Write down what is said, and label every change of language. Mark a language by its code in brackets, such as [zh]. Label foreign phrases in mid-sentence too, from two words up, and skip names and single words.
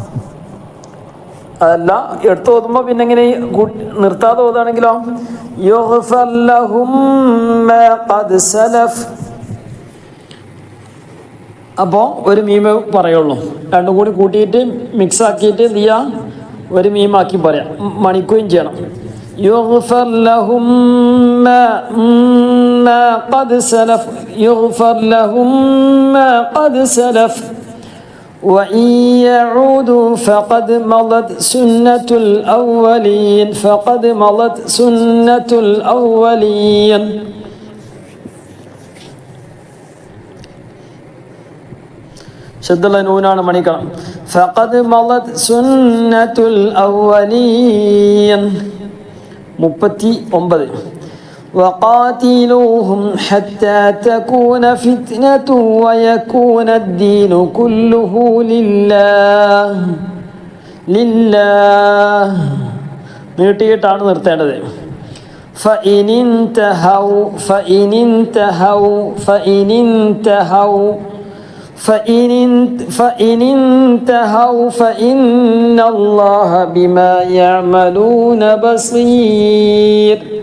[ml] അതല്ല എടുത്ത് ഓതുമ്പോൾ പിന്നെ ഇങ്ങനെ നിർത്താതെ ഓതുകയാണെങ്കിലോ [ar] يغفر لهم ما قد سلف. [ml] അപ്പോൾ ഒരു മീമ് പറയുള്ളൂ. രണ്ടും കൂടി കൂട്ടിയിട്ട് മിക്സ് ആക്കിയിട്ട് എന്ത് ചെയ്യുക, ഒരു മീമാക്കി പറയാം, മണിക്കുകയും ചെയ്യണം. [ar] يغفر لهم ما قد سلف يغفر لهم ما قد سلف وإن يعودوا فقد مضت سنة الأولين. [ml] ശബ്ദമുള്ള നൂനാണ് മണിക്കണം. [ar] فقد مضت سنة الأولين. [ml] 39. [ar] وقاتلوهم حتى تكون فتنة ويكون الدين كله لله. [ml] നീട്ടിയിട്ടാണ് നിർത്തേണ്ടത്. [ar] فإن انتهوا فإن الله بما يعملون بصير.